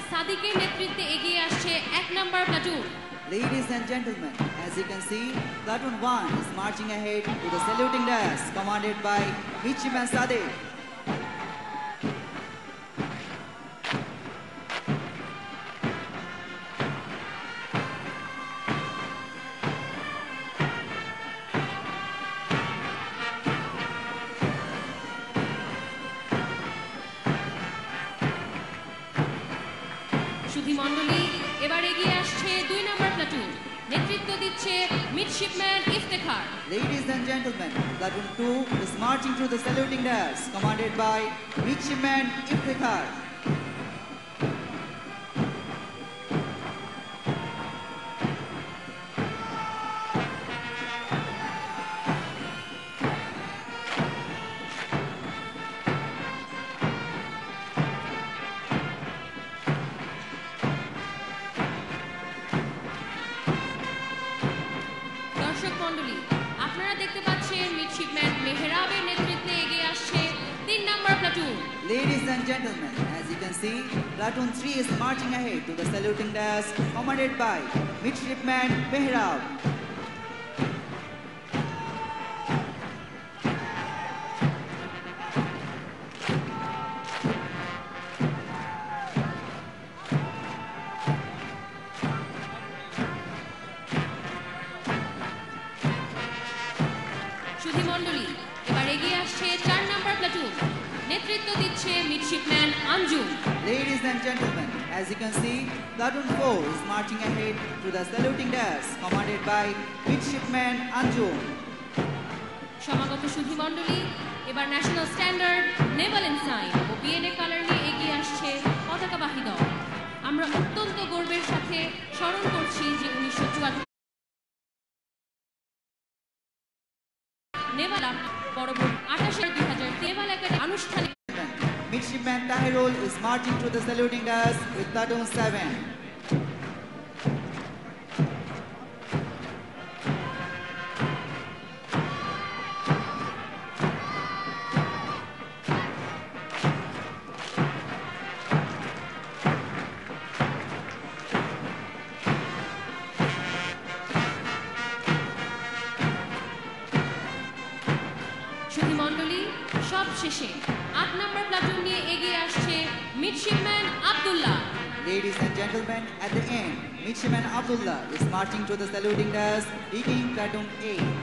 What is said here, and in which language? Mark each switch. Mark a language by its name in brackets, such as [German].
[Bangla] দিকের নেতৃত্বে এগিয়ে আসছে 1 নম্বর platoon. [English] Ladies and gentlemen, as you can see, Platoon 1 is marching ahead to the saluting dais commanded by Midshipman Sadiq. [Bangla] সুধী মণ্ডলী, এবার এগিয়ে আসছে 2 নম্বর প্লাটুন, নেতৃত্ব দিচ্ছে midshipman Iftekhar. [English] Ladies and gentlemen, Platoon 2 is marching through the saluting dais commanded by Midshipman Iftikhar. [Bangla] দর্শক মণ্ডলী, আপনারা দেখতে পাচ্ছেন মিডশিপম্যান মেহরাবের নেতৃত্বে এগিয়ে আসছে 3 নম্বর platoon. [English] Ladies and gentlemen, as you can see, Platoon 3 is marching ahead to the saluting dais commanded by Midshipman Mehrab. [Bangla] সুধী মণ্ডলী, এবার এগিয়ে আসছে 4 নম্বর প্লাটুন, নেতৃত্ব দিচ্ছে midshipman Anjum. [English] Ladies and gentlemen, as you can see, Platoon 4 is marching ahead to the saluting dais commanded by Midshipman Anjum. [Bangla] সমাগত সুধী মণ্ডলী, এবার national standard, Naval এনসাইন ও BNA colour নিয়ে এগিয়ে আসছে পতাকাবাহী দল। আমরা অত্যন্ত গর্বের সাথে স্মরণ করছি যে 1974 নেভাল পরবর্তী 28 নেভাল একাডেমি আনুষ্ঠানিক। [English] Midshipman Tahirul is marching through the saluting dais with Platoon 7. [Bangla] সুধী মণ্ডলী, সব শেষে 8 নম্বর প্লাটুন নিয়ে এগিয়ে আসছে midshipman Abdullah. [English] Ladies and gentlemen, at the end, Midshipman Abdullah is marching through the saluting dais, leading Platoon 8.